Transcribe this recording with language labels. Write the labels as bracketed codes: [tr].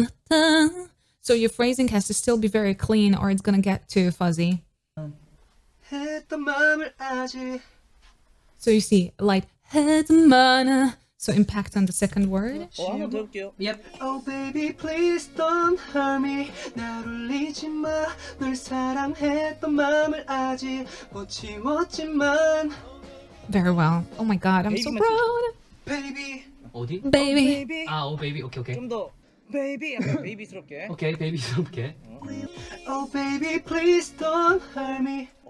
[en] So your phrasing has to still be very clean or it's going to get too fuzzy. So you see, like, so impact on the second word. [ko] 한번 더 해볼게요. [en] Yep. Oh baby please don't hurt me [ko] 날 울리지 마 널 사랑했던 마음을 아직 못 지웠지만 [en] Very well. Oh my god, I'm so proud. Baby [ko] 어디? [en] Baby. [ko] 오 베이비. 오케이. 좀 더 베이비 약간 베이비스럽게. 오케이, 베이비스럽게. [en] Oh baby please don't hurt me